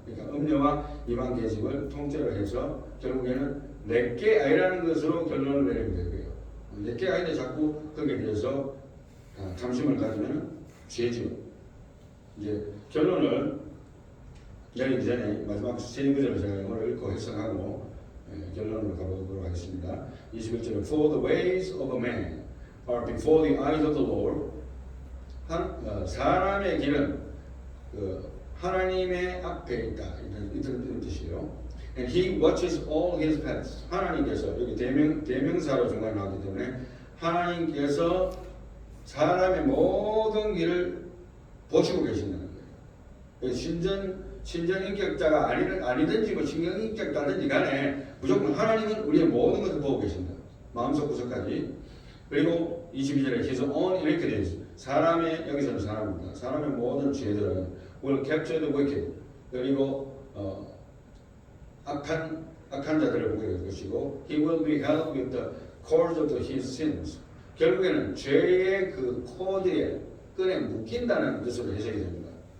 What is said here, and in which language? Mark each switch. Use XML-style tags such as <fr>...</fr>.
<ko>그러니까 음녀와 이방 계집을 통째로 해서 결국에는 내게 아니라는 것으로 결론을 내리면 되고요. 내게 아닌데 자꾸 거기에 대해서 탐심을 가지면 죄죠. 이제 결론을 내리기 전에 마지막 세 구절을 제가 영어로 읽고 해석하고 결론을 가보도록 하겠습니다.</ko> <en>21절은 For the ways of a man are before the eyes of the Lord.</en> <ko>사람의 길은 하나님의 앞에 있다. 이런 뜻이에요.</ko> <en>And he watches all his paths.</en> <ko>하나님께서 여기 대명사로 중간에 나왔기 때문에 하나님께서 사람의 모든 길을 보시고 계신다는 거예요. 신전인격자가 아니든지 뭐 신경인격자든지 간에 무조건 하나님은 우리의 모든 것을 보고 계신다. 마음속 구석까지. 그리고 22절에 his own iniquities. 사람의 여기서는 사람입니다.</ko> <en>사람의 모든 죄들은 will capture the wicked. 그리고 악한 자들을 보게 될 것이고 he will be held with the cords of his sins.</en> <ko>결국에는 죄의 그 코드에 끈에 묶인다는 뜻으로 해석이 됩니다.</ko>